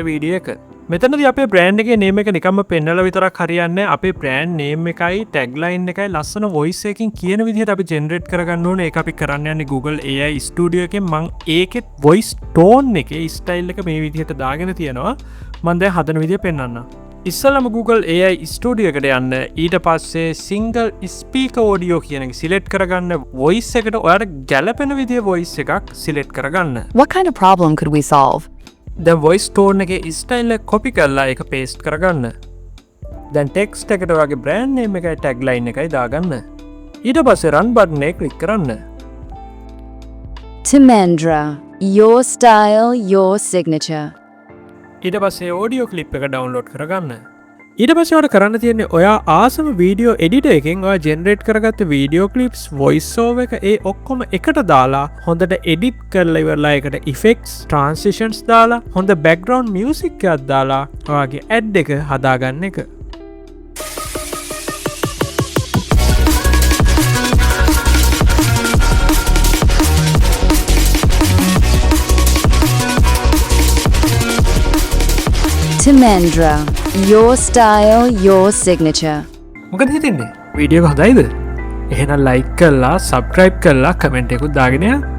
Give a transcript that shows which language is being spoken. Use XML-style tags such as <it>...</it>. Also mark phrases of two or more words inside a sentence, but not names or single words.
<si>වීඩියෝ එක මෙතනදී අපේ බ්‍රෑන්ඩ් එකේ නේම් එක නිකම්ම පෙන්වලා විතරක් හරියන්නේ අපේ</si> <en>brand name</en> <si>එකයි ටැග්ලයින් එකයි ලස්සන වොයිස් එකකින් කියන විදිහට අපි ජෙනරේට් කරගන්න ඕනේ ඒක අපි කරන්න යන්නේ Google AI Studio එකෙන් මම ඒකෙත්</si> <en>voice tone</en> <si>එකේ ස්ටයිල් එක මේ විදිහට දාගෙන තියෙනවා මම දැන් හදන විදිය පෙන්වන්නම් ඉස්සලම Google AI Studio එකට යන්න ඊට පස්සේ</si> <en>single speaker audio</en> <si>කියන එක සිලෙක්ට් කරගන්න voice එකට ඔයාලට ගැලපෙන විදිහේ voice එකක් සිලෙක්ට් කරගන්න.</si> <en>What kind of problem could we solve?</en> <si>දැන්</si> <en>voice tone</en> <si>එකේ style එක copy කරලා ඒක paste කරගන්න. දැන් text එකට ඔයාගේ</si> <en>brand name</en> <si>එකයි tagline එකයි දාගන්න. ඊට පස්සේ</si> <en>run button</en> <si>එක click කරන්න.</si> <en>Timendra, your style, your signature.</en> <si>ඊට පස්සේ</si> <en>audio clip</en> <si>එක download කරගන්න. ඊට පස්සේ ඔයාලට කරන්න තියෙන්නේ ඔයා ආසම</si> <en>video editor</en> <si>එකෙන් ඔයා ජෙනරේට් කරගත්ත වීඩියෝ</si> <en>clips voice over</en> <si>එක ඒ ඔක්කොම එකට දාලා හොඳට edit කරලා ඉවරලා ඒකට</si> <en>effects transitions</en> <si>දාලා හොඳ</si> <en>background music</en> <si>එකක් දාලා ඔයාගේ ad එක හදාගන්න එක.</si> <en>Timendra, your style, your signature.</en> <si>මොකද හිතෙන්නේ? වීඩියෝ එක හොඳයිද? එහෙනම් like කරලා, subscribe කරලා, comment එකකුත් දාගෙන යන්න.</si>